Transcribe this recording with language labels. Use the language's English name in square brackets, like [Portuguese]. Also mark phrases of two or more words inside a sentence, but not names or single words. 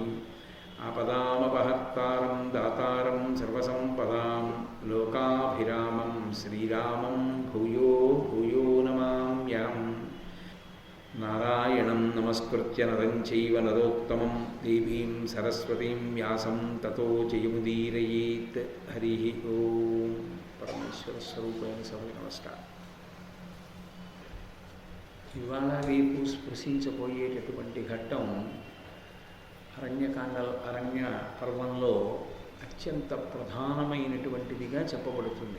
[Sanskrit] आपदामपहर्तारं दातारं सर्वसम्पदां लोकाभिरामं श्रीरामं भूयो भूयो नमाम्यहम्। नारायणं नमस्कृत्य नरं चैव नरोत्तमं देवीं सरस्वतीं व्यासं ततो जयमुदीरयेत्। हरिः ओं। [Telugu] పరమేశ్వరస్వరూపైన సభకి నమస్కారం. ఇవాళ రేపు స్పృశించబోయేటటువంటి ఘట్టం అరణ్య పర్వంలో అత్యంత ప్రధానమైనటువంటిదిగా చెప్పబడుతుంది.